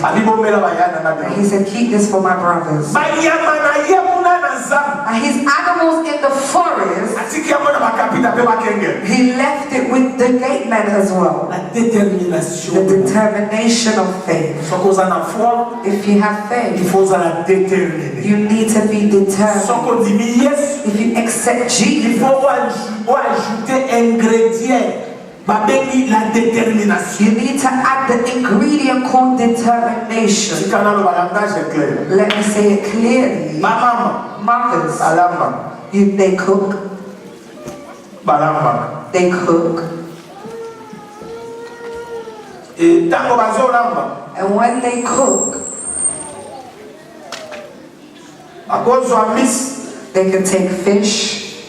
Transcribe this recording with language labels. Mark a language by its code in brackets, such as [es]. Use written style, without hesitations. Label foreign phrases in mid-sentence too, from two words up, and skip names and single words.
[en] And he said, keep this for my brothers. And his animals in the forest, he left it with the gatemen as well. The determination of faith. If you have faith, you need to be determined. If you accept Jesus, [ln] babengi la détermination. [en] You need to add the ingredient called determination. Let me say it clearly. Mothers, they cook. They cook. And when they cook, they can take fish.